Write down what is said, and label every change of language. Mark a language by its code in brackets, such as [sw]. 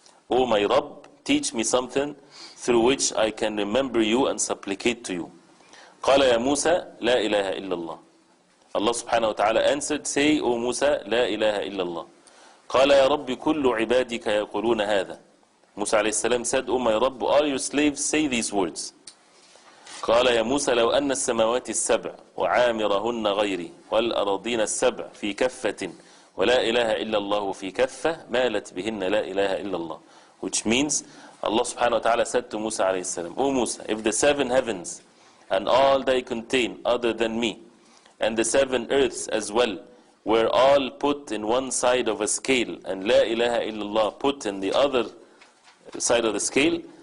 [en] O my Rabb, teach me something through which I can remember you and supplicate to you. [ar] قال يا موسى لا إله إلا الله. [en] Allah subhanahu wa ta'ala answered, say, O Musa, [ar] لا إله إلا الله. قال يا رب كل عبادك يقولون هذا. [en] Musa alayhi salam said, O my Rabb, all your slaves say these words. [ar] قال يا موسى لو أن السماوات السبع وعامرهن غيري والأراضين السبع في كفة ولا إله إلا الله في كفة مالت بهن لا إله إلا الله. [en] Which means, Allah subhanahu wa ta'ala said to Musa alayhi salam, O Musa, if the 7 heavens and all they contain other than me, and the 7 earths as well, were all put in one side of a scale, and La ilaha illallah put in the other side of the scale,